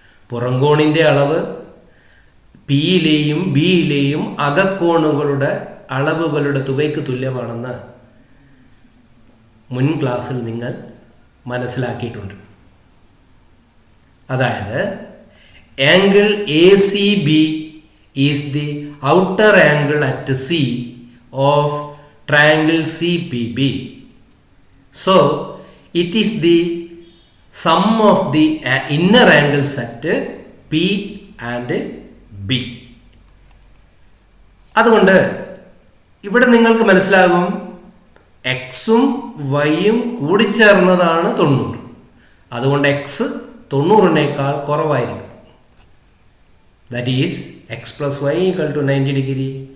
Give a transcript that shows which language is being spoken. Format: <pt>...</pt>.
<ml>പുറംകോണിൻ്റെ അളവ് പിയിലെയും ബിയിലെയും അകക്കോണുകളുടെ അളവുകളുടെ തുകയ്ക്ക് തുല്യമാണെന്ന് മുൻ ക്ലാസ്സിൽ നിങ്ങൾ മനസ്സിലാക്കിയിട്ടുണ്ട്. അതായത്</ml> <en>Angle A C B is the outer angle at C of triangle CPB. So it is the sum of the inner angles at P and B.</en> <ml>അതുകൊണ്ട് ഇവിടെ നിങ്ങൾക്ക് മനസ്സിലാകും എക്സും വൈയും കൂടിച്ചേർന്നതാണ് 90. അതുകൊണ്ട് എക്സ് 90-നേക്കാൾ കുറവായിരിക്കും.</ml> <en>That is x plus y equal to 90 degree.</en>